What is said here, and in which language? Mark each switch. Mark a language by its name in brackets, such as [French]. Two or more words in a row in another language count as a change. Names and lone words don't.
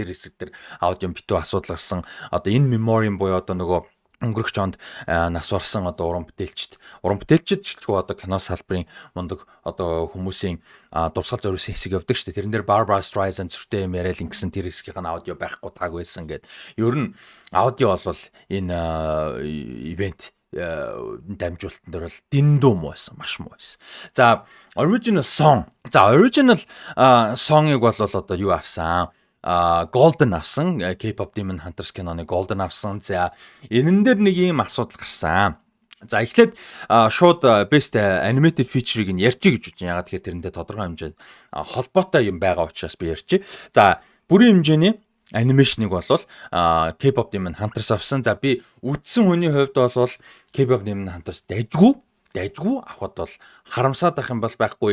[Mongolian] Тэр хэсэг дээр аудио битүү асуудал гарсан. Одоо энэ Memoriam буюу одоо нөгөө өнгөрөх жонд нас барсан одоо уран бүтээлчд ч одоо кино салбарын мундаг одоо хүмүүсийн дурсгал зориулсан хэсэг явдаг шүү дээ. Тэрэн дээр Barbara Streisand зөртэй юм яриад ингэсэн тэр хэсгийнх нь аудио байхгүй таг байсан гэд. Ер нь аудио бол энэ ивент дамжуулалтан дээр бол дэндүү муу байсан, маш муу байсан. За [English] original song. [Mongolian] За [English] original song- [Mongolian] ыг бол одоо юу авсан? Golden авсан. K-pop Demon Hunters киноны Golden авсан. За энэн дээр нэг юм асуудал гарсан. За эхлээд шууд [English] best animated feature- [Mongolian] ыг нь ярьчих гэж бодож байна. Ягаад тэгэхээр тэрэндээ тодорхой хэмжээнд холбоотой юм байгаа учраас би ярьчих. За бүрийн хэмжээний анимашныг бол K-pop Demon Hunters авсан. За би үзсэн хүний хувьд бол K-pop Demon Hunters дайжгүй авахд бол харамсаад байх юм бол байхгүй.